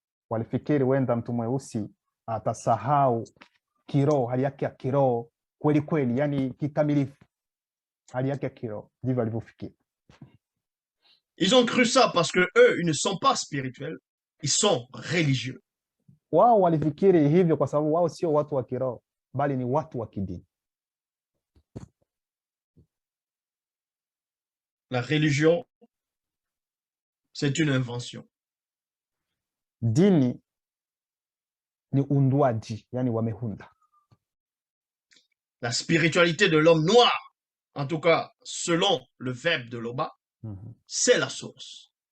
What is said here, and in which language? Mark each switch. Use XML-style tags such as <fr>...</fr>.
<sw>Walifikiri wenda mtu mweusi atasahau kiroho, hali yake ya kiroho kweli kweli, yani kikamilifu, hali yake ya kiroho. Ndivyo walivyofikiri.</sw> <fr>Ils ont cru ça parce que eux, ils ne sont pas spirituels, ils sont religieux.</fr> <sw>Wao walifikiri hivyo kwa sababu wao sio watu wa kiroho, bali ni watu wa kidini.</sw> <fr>La religion, c'est une invention.</fr> <sw>Dini ni unduaji, yani wamehunda.</sw> <fr>La spiritualité de l'homme noir, en tout cas selon le verbe de Loba, c'est la source.</fr>